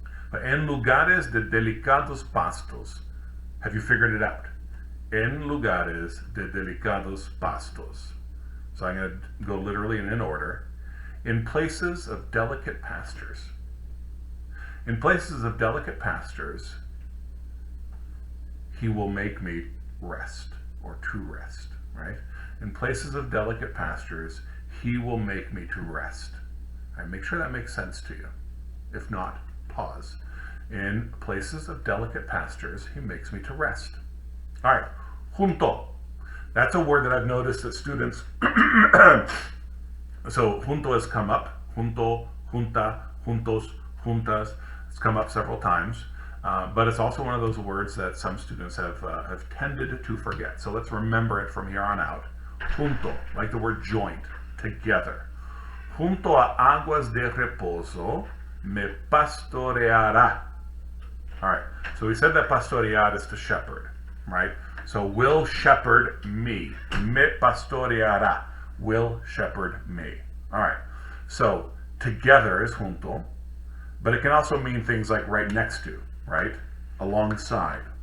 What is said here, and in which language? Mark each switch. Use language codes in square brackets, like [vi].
[en] But en lugares de delicados pastos. Have you figured it out? [es] En lugares de delicados pastos. [en] So I'm going to go literally and in order. In places of delicate pastures. In places of delicate pastures, he will make me rest, or to rest, right? In places of delicate pastures, he will make me to rest. All right, make sure that makes sense to you. If not, pause. In places of delicate pastures, he makes me to rest. All right, junto. That's a word that I've noticed that students, so junto has come up, junto, junta, juntos, juntas, it's come up several times, but it's also one of those words that some students have tended to forget. So let's remember it from here on out. Junto, like the word joint, together. [es] Junto a aguas de reposo me pastoreará. [en] All right, so we said that pastorear is to shepherd, right? So will shepherd me. Me pastoreará. Will shepherd me. All right, so together is junto, but it can also mean things like right next to, right? Alongside.